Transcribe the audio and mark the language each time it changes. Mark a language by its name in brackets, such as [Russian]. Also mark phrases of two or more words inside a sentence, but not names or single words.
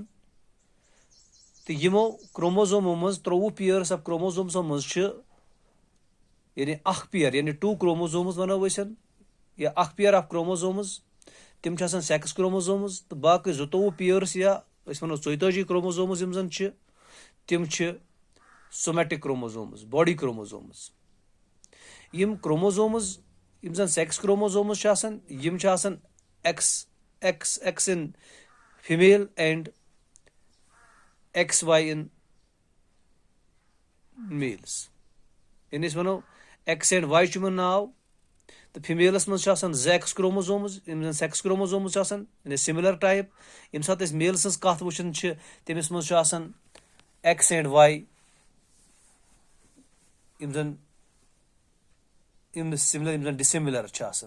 [Kashmiri] تہٕ یِمو کروموزومو منٛز 23 [English] pairs of chromosomes [Kashmiri] منٛز چھِ یعنی اکھ پیر, یعنی 2 کروموزومز ونو أسۍ, یا اکھ [English] pair of chromosomes, [Kashmiri] تِم چھِ آسان [English] sex chromosomes. [Kashmiri] تہٕ باقٕے 22 پیٲرٕس یا أسۍ ونو 42 کروموزومز یِم زن چھِ, تِم چھِ [English] somatic chromosomes, body chromosomes. [Kashmiri] یِم کروموزومز یِم زن [English] sex chromosomes [Kashmiri] چھِ آسان, یِم چھِ آسان [English] X in female and XY in males, [Kashmiri] یعنی أسۍ ونو [English] X and Y [Kashmiri] چھُ یِمن ناو. تہٕ فیٖمیلس منٛز چھِ آسان 2 X کروموزومز, یِم زن [English] sex chromosomes [Kashmiri] چھِ آسان, یعنی [English] similar type. [Kashmiri] ییٚمہِ ساتہٕ أسۍ میل سٕنٛز کتھ وٕچھان چھِ, تٔمِس منٛز چھُ آسان [English] X and Y, [Kashmiri] یِم زن سِملر یِم زن ڈِسِمِلر چھِ آسان.